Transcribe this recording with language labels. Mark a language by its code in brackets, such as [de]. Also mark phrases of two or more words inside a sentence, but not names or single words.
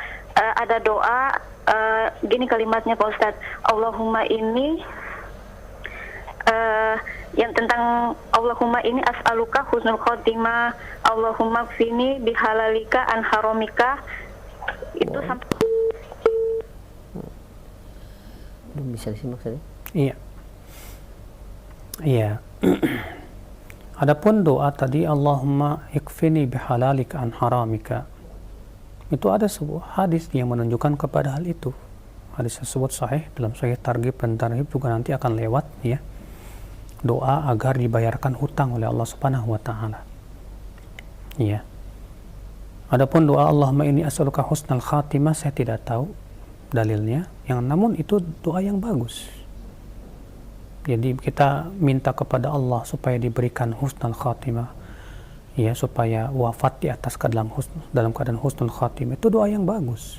[id] Ada doa gini kalimatnya Pak Ustaz, Allahumma ini yang tentang Allahumma ini [ar] أسألك حسن الخاتمة, اللهم اكفني بحلالك عن حرامك. [id] Itu sampai belum bisa disimak tadi. Iya. Iya. Adapun doa tadi, [ar] اللهم اكفني بحلالك عن حرامك, [id] itu ada sebuah hadis yang menunjukkan kepada hal itu. Hadis tersebut sahih, dalam Sahih Targhib dan Tarhib juga nanti akan lewat, ya, doa agar dibayarkan hutang oleh Allah [ar] سبحانه وتعالى. [id] Ya. Adapun doa [ar] اللهم إني أسألك حسن الخاتمة, [id] saya tidak tahu dalilnya, yang namun itu doa yang bagus. Jadi kita minta kepada Allah supaya diberikan [ar] حسن الخاتمة, [id] ya, supaya wafat di atas dalam keadaan [ar] حسن الخاتمة, [id] itu doa yang bagus.